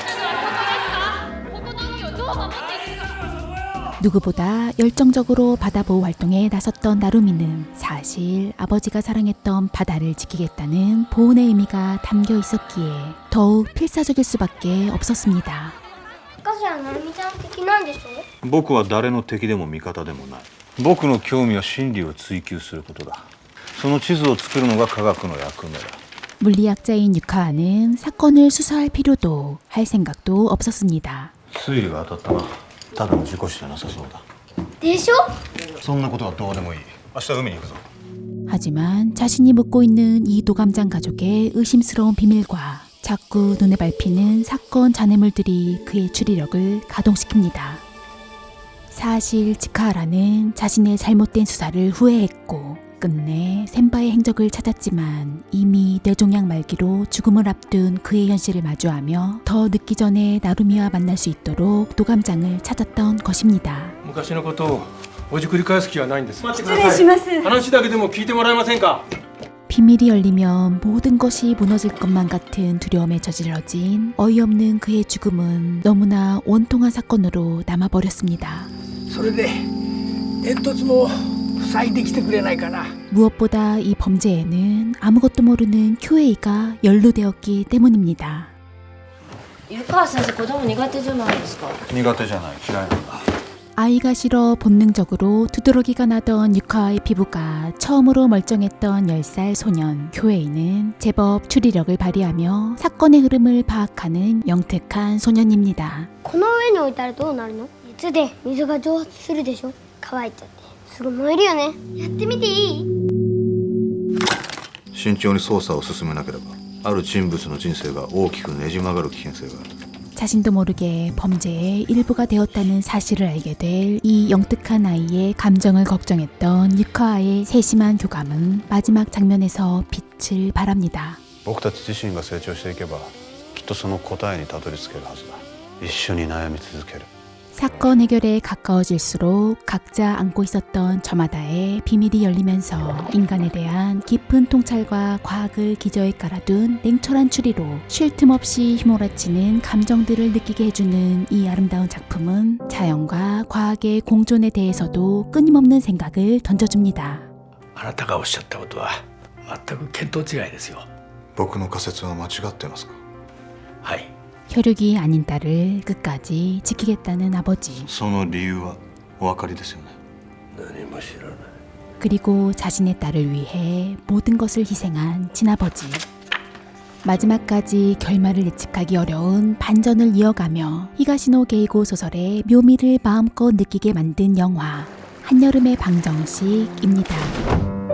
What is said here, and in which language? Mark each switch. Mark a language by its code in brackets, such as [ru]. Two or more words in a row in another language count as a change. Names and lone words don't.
[ko] 누구보다 열정적으로 바다보호 활동에 나섰던 나루미는 사실 아버지가 사랑했던 바다를 지키겠다는 보온의 의미가 담겨 있었기에 더욱 필사적일 수밖에 없었습니다. [ja] 博士はなるみちゃん的なんでしょ？僕は誰の敵でも味方でもない。僕の興味は真理を追求することだ。その地図を作るのが科学の役目だ。 [ko] 물리학자인 유카와는 사건을 수사할 필요도 할 생각도 없었습니다. [ja] 推理が当たったな。ただの事故死じゃなさそうだ。でしょ？そんなことはどうでもいい。明日海に行くぞ。 [ko] 하지만 자신이 묻고 있는 이 도감장 가족의 의심스러운 비밀과 자꾸 눈에 밟히는 사건 잔해물들이 그의 추리력을 가동시킵니다. 사실 지카하라는 자신의 잘못된 수사를 후회했고 끝내 센바의 행적을 찾았지만 이미 뇌종양 말기로 죽음을 앞둔 그의 현실을 마주하며 더 늦기 전에 나루미와 만날 수 있도록 도감장을 찾았던 것입니다. [ja] 昔のことをおじくり返す気はないんです。失礼します。話だけでも聞いてもらえませんか。 [ko] 비밀이 열리면 모든 것이 무너질 것만 같은 두려움에 저질러진 어이없는 그의 죽음은 너무나 원통한 사건으로 남아버렸습니다. [ja] それで煙突も塞いできてくれないかな。 [ko] 무엇보다 이 범죄에는 아무것도 모르는 큐에이가 연루되었기 때문입니다. [ja] 湯川先生子供苦手じゃないですか。苦手じゃない。嫌いなんだ。 [ko] 아이가 싫어 본능적으로 두드러기가 나던 유카와의 피부가 처음으로 멀쩡했던 10살 소년 교에이는 제법 추리력을 발휘하며 사건의 흐름을 파악하는 영특한 소년입니다. [ja] この上に置いたらどうなるの？熱で水が蒸発するでしょ？乾いちゃってすぐ燃えるよね。やってみていい？慎重に捜査を進めなければある人物の人生が大きくねじ曲がる危険性がある。 [ko] 자신도 모르게 범죄의 일부가 되었다는 사실을 알게 될 이 영특한 아이의 감정을 걱정했던 유카와의 세심한 교감은 마지막 장면에서 빛을 발합니다. [ja] 僕たち自身が成長していけばきっとその答えにたどり着けるはずだ。一緒に悩み続ける。 [ko] 사건 해결에 가까워질수록 각자 안고 있었던 저마다의 비밀이 열리면서 인간에 대한 깊은 통찰과 과학을 기저에 깔아둔 냉철한 추리로 쉴 틈 없이 휘몰아치는 감정들을 느끼게 해주는 이 아름다운 작품은 자연과 과학의 공존에 대해서도 끊임없는 생각을 던져줍니다. [ja] あなたがおっしゃったことは全く見当違いですよ。僕の仮説は間違ってますか？はい。 [ko] 혈육이 아닌 딸을 끝까지 지키겠다는 아버지. [ja] その理由はお分かりですよね。何も知らない。 [ko] 그리고 자신의 딸을 위해 모든 것을 희생한 친아버지. 마지막까지 결말을 예측하기 어려운 반전을 이어가며 히가시노 게이고 소설의 묘미를 마음껏 느끼게 만든 영화 한여름의 방정식입니다.